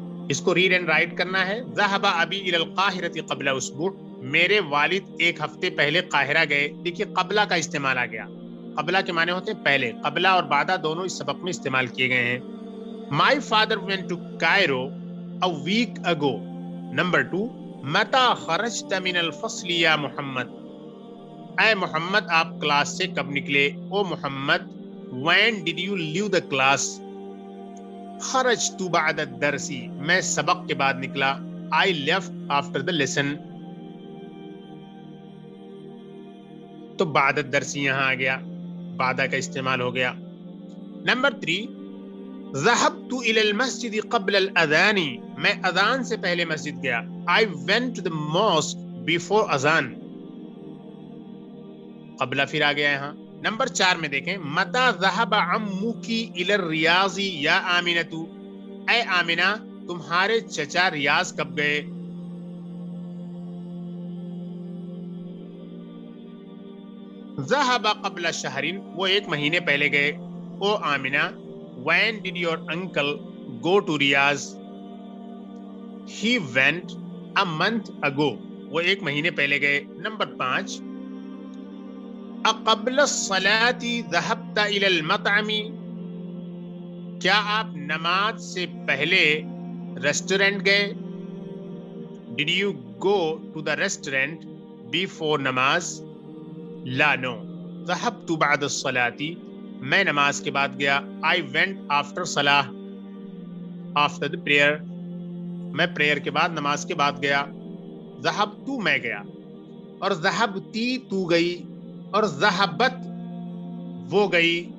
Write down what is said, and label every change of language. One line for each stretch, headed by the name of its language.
Urdu: اس کو red and right کرنا ہے.
Arabic: ذهب ابی الی القاہرۃ قبل اسبوع،
Urdu: میرے والد ایک ہفتے پہلے قاہرہ گئے. دیکھیے قبلہ کا استعمال آ گیا. قبلہ کے معنی ہوتے ہیں پہلے، قبلہ اور بعدہ دونوں اس سبق میں استعمال کیے گئے ہیں.
English: My father went to Cairo a week ago. Number 2
Arabic: متى خرجت من الفصل یا محمد،
Urdu: اے محمد آپ کلاس سے کب نکلے.
English: O Muhammad when did you leave the class.
Arabic: خرجت بعد الدرس،
Urdu: میں سبق کے بعد نکلا.
English: I left after the lesson.
Urdu: تو بعد الدرس یہاں آ گیا، بعدہ کا استعمال ہو گیا. نمبر 3
Arabic: ذهبت الى المسجد قبل الاذان،
Urdu: میں اذان سے پہلے مسجد گیا.
English: I went to the mosque before azan,
Urdu: قبلہ پھر آ گیا یہاں. نمبر 4 میں دیکھیں
Arabic: متى ذهب عمك الى الریاض یا آمنۃ،
Urdu: اے آمنہ تمہارے چچا ریاض کب گئے.
Arabic: ذهب قبل شہر،
Urdu: وہ ایک مہینے پہلے گئے.
English: O Amna when did your uncle go to Riyadh. He went a month ago،
Urdu: وہ ایک مہینے پہلے گئے. نمبر 5
Arabic: اقبل الصلاة ذهبت الى المطعم،
Urdu: کیا آپ نماز سے پہلے ریسٹورینٹ گئے.
English: Did you go to the restaurant before namaz.
Arabic: لا
English: No.
Arabic: ذهبت بعد الصلاة،
Urdu: میں نماز کے بعد گیا.
English: I went after salah, after the prayer،
Urdu: میں پریئر کے بعد نماز کے بعد گیا.
Arabic: ذهبت
Urdu: میں گیا، اور ذهبتی تو گئی، اور ذهبت وہ گئی.